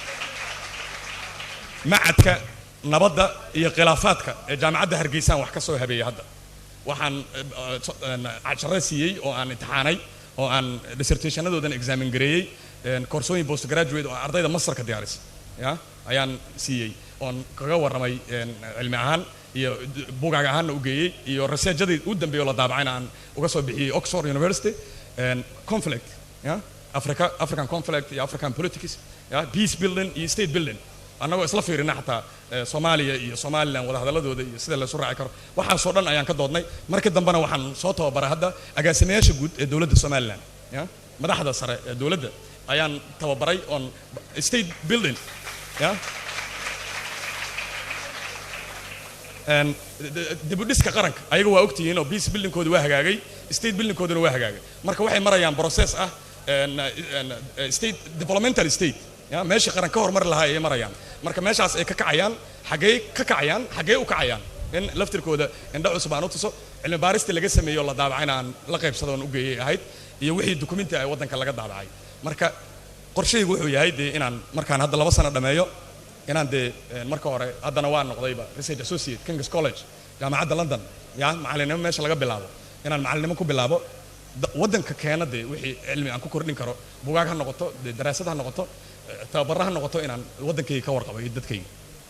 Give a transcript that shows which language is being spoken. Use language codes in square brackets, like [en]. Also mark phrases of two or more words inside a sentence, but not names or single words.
[so] macadka nabadda iyo khilaafaadka ee jaamacadda Hargeysa wax ka soo habeeyay hadda waxaan casharasiiyay oo aan imtixaanay oo aan dissertationadoodan examine gareeyay koorsooyin postgraduate oo ardayda masterka diyaaris ya ayaan siiyay oon kaga warramay cilmi ahaan iyo buugaag ahaanna u geeyay iyo researchadii u dambeeyay la daabacayna aan uga soo bixiyay [en] Oxford University conflict [so] ya [en] African conflict [so] iyo [en] African politics [so] ya [en] peace building [so] iyo [en] state building [so] annagoo isla fiirina xataa Soomaaliya iyo Somaliland wada hadaladooda iyo sida la soo raaci karo waxa soo dhan ayaan ka doodnay markii dambana waxaan soo tababaray hadda agaasimayaasha guud ee dawladda Somaliland ya madaxda sare ee dawladda ayaan tababaray [en] on state building [so] ya dibudhiska qaranka ayaga waa ogtihiin oo [en] peace building [so] kooda waa hagaagay [en] state building [so] koodana waa hagaagay marka waxay marayaan process ah [en] state developmental state [so] ya meesha qaran ka hormar lahaa ay marayaan marka meeshaas ay ka kacayaan xagee u kacayaan in laftirkooda indha cusub aan u tuso cilmi baarista laga sameeyo la daabacayna aan la qaybsado oo u geeyay ahayd iyo wixii dokumenti ay wadanka laga daabacay marka qorshaygu wuxuu yahay inaan markaan hadda 2 sano dhameeyo inaan marka hore haddana waa noqdayba [en] research associate [so] King's College jaamacadda London ya macallinimo meesha laga bilaabo inaan macallinimo ku bilaabo wadanka keena wixii cilmi aan ku kordhin karo buugaag ha noqoto daraasad ha noqoto tababar ha noqoto inaan wadankayga ka warqabo iyo dadkayga